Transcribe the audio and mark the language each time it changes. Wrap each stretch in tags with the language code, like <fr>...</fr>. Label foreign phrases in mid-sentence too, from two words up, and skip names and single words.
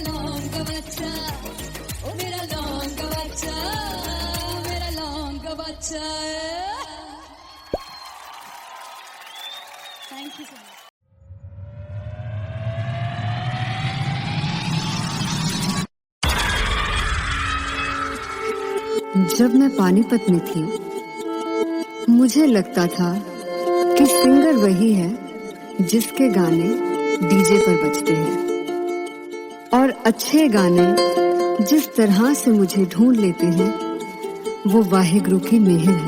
<pa>ਲੌਂਗ ਬੱਚਾ ਓ ਮੇਰਾ ਲੌਂਗ ਬੱਚਾ ਮੇਰਾ ਲੌਂਗ ਬੱਚਾ</pa> <en>Thank you so much</en> <hi>जब मैं पानीपत में थी मुझे लगता था कि सिंगर वही है जिसके गाने डीजे पर बजते हैं और अच्छे गाने जिस तरह से मुझे ढूंढ लेते हैं वो वाहिगुरु की मेहर है।</hi>